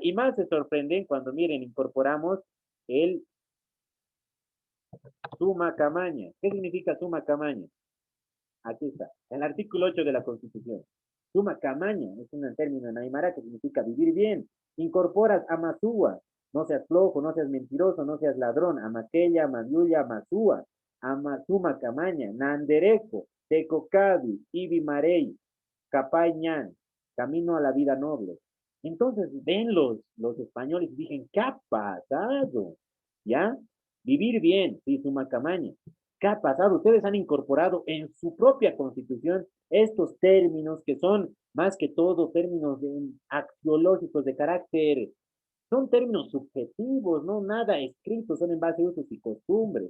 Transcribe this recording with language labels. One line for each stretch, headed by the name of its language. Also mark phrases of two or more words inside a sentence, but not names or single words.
Spanish: Y más se sorprenden cuando miren, incorporamos el
Aymara: suma camaña.
Spanish: ¿Qué significa
Aymara: suma camaña?
Spanish: Aquí está, el artículo 8 de la Constitución.
Aymara: Suma camaña
Spanish: es un término en aymara que significa vivir bien. Incorporas amasúa, no seas flojo, no seas mentiroso, no seas ladrón.
Quechua: Amaquella, amayuya, amasúa.
Aymara: Amasuma camaña,
Guarani: nandereco, tecocabi, ibimarey, capayñan,
Spanish: camino a la vida noble. Entonces ven los españoles y dicen, ¿qué ha pasado? ¿Ya? Vivir bien, sí,
Aymara: suma camaña.
Spanish: ¿Qué ha pasado? Ustedes han incorporado en su propia constitución estos términos que son más que todo términos axiológicos de carácter, son términos subjetivos, no nada escritos, son en base a usos y costumbres.